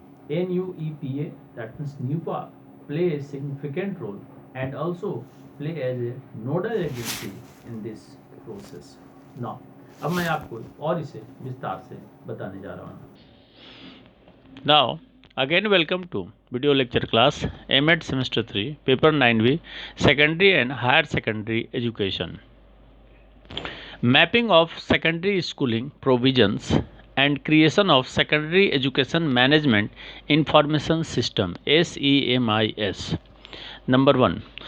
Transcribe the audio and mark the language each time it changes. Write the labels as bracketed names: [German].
[English] NUEPA, that means NUPA, play a significant role and also play as a nodal agency in this process. [Hindi] Now, अब मैं आपको और इसे विस्तार से बताने जा रहा हूँ। [English] Now, again welcome to video lecture class MEd semester 3 paper 9B secondary and higher secondary education. Mapping of secondary schooling provisions and creation of secondary education management information system SEMIS. Number 1.